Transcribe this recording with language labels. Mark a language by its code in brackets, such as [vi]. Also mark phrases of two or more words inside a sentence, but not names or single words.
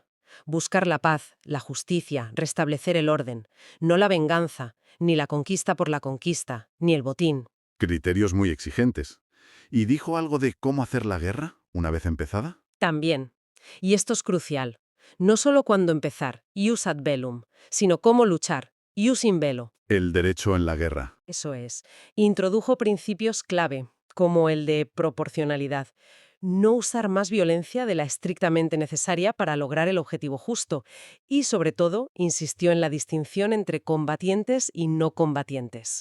[es] Buscar la paz, la justicia, restablecer el orden. No la venganza, ni la conquista por la conquista, ni el botín. Criterios muy exigentes. ¿Y dijo algo de cómo hacer la guerra una vez empezada? También. Y esto es crucial. No solo cuándo empezar, [la] jus ad bellum, [es] sino cómo luchar, [la] jus in bello. [es] El derecho en la guerra. Eso es. Introdujo principios clave, como el de proporcionalidad. No usar más violencia de la estrictamente necesaria para lograr el objetivo justo. Y, sobre todo, insistió en la distinción entre combatientes y no combatientes.